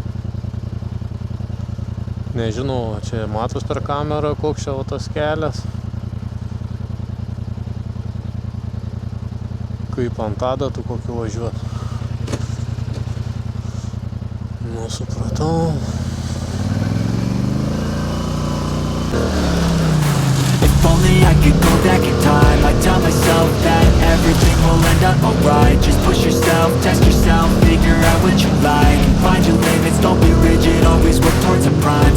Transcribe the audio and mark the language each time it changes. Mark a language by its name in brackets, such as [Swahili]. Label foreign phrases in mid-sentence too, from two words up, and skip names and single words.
[Lithuanian] Nežinau, čia matos per kamerą, koks čia tas kelias. Kaip ant adatų kokiu važiuot. Nu, supratau. [English] If only I could go back in time, I'd tell myself that everything will end up alright. Just push yourself, test yourself, figure out what you like. Find your limits, don't be rigid, always work towards a prime.